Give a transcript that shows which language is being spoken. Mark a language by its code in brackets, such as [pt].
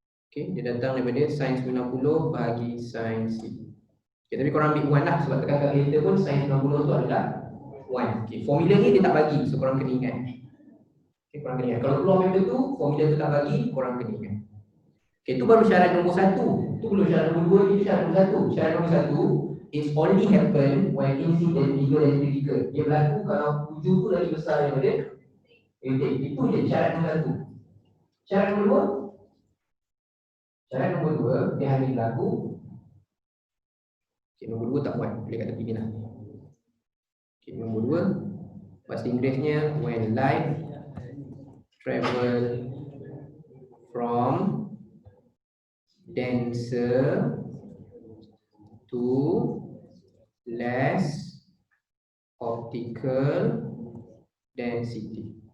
[ms] Okay, dia datang daripada sin 90 bahagi sin C. Okay, tapi korang ambil 1 lah sebab tekan kalkulator pun sin 90 tu adalah 1. Okay, formula ni dia tak bagi, so korang kena ingat. Okay, korang kena ingat. Kalau keluar benda tu, formula tu tak bagi, korang kena ingat. Okay, tu baru syarat nombor 1. Tu belum syarat nombor 2, itu syarat nombor 1. Syarat nombor 1 [en] is only happen when incident bigger than critical. [ms] Dia berlaku kalau hujung tu lagi besar daripada intent. Itu je syarat nombor 1. Syarat nombor 2. Syarat nombor 2 dia hanya berlaku. Okay, nombor 2 tak buat, boleh kat tepi ni lah. [en] Okay, [ms] nombor 2 bahasa Inggerisnya [en] when light travel from denser to less optical density.